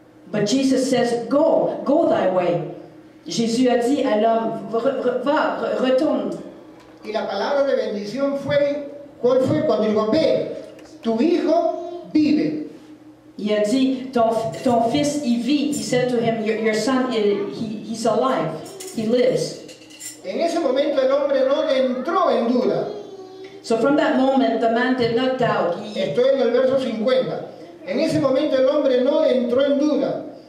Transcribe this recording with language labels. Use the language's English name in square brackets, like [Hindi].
[English] But Jesus says, go thy way. [French] Jésus a dit à l'homme, retourne. [Spanish] Y la palabra de bendición fue, ¿cuál fue? Cuando dijo, ve, tu hijo vive. [French] Il a dit, ton fils, il vit. [English] He said to him, your son, he's alive. He lives. [Spanish] En ese momento el hombre no entró en duda. [English] So from that moment, the man did not doubt. [Spanish] Estoy en el verso 50. En ese momento el hombre no entró en duda.